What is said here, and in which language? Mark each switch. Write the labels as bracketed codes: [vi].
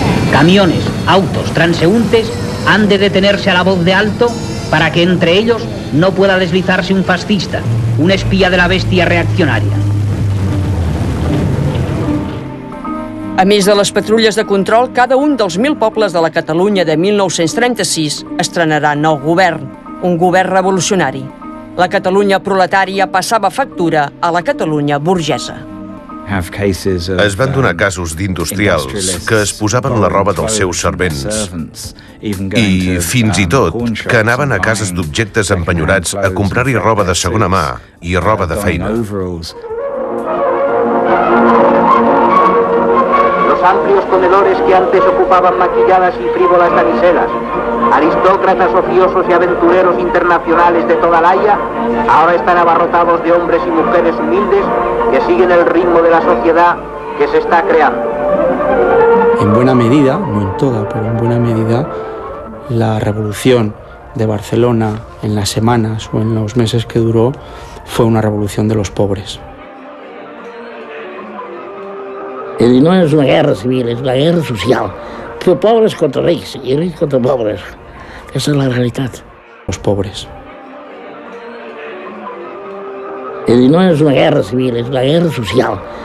[es] Camiones, autos, transeúntes han de detenerse a la voz de alto para que entre ellos no pueda deslizarse un fascista, un espía de la bestia reaccionaria. [ca] A més de les patrulles de control, cada un dels 1.000 pobles de la Catalunya de 1936 estrenarà nou govern, un govern revolucionari. La Catalunya proletària passava factura a la Catalunya burgesa. Es van donar casos d'industrials que es posaven la roba dels seus servents i, fins i tot, que anaven a cases d'objectes empenyorats a comprar-hi roba de segona mà i roba de feina. [es] Amplios comedores que antes ocupaban maquilladas y frívolas damiselas, aristócratas ociosos y aventureros internacionales de toda la Haya, ahora están abarrotados de hombres y mujeres humildes que siguen el ritmo de la sociedad que se está creando. En buena medida, no en toda, pero en buena medida, la revolución de Barcelona en las semanas o en los meses que duró fue una revolución de los pobres. [ca] No és una guerra civil, és una guerra social. Però pobres contra rics i rics contra pobres. Aquesta és la realitat. [es] Los pobres. [ca] No és una guerra civil, és una guerra social.